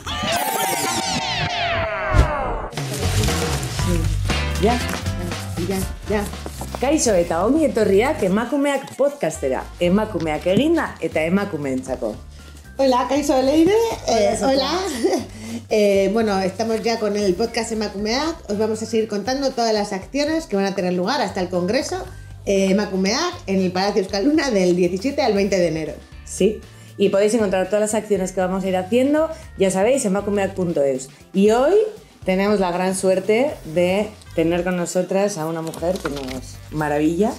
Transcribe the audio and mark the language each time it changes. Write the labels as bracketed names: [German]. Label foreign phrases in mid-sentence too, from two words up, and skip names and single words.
[Basque] Ja. Kaixo eta ongi etorriak Emakumeak Podcastera. Emakumeak eginda eta emakumeentzako. [Spanish] Hola, Kaixo Leire. Hola. Bueno, estamos ya con el podcast Emakumeak. Os vamos a seguir contando todas las acciones que van a tener lugar hasta el Congreso Emakumeak en el Palacio Euskalduna del 17 al 20 de enero. Sí, y podéis encontrar todas las acciones que vamos a ir haciendo, ya sabéis, en emakumeak.eus. Y hoy tenemos la gran suerte de tener con nosotras a una mujer que nos maravilla.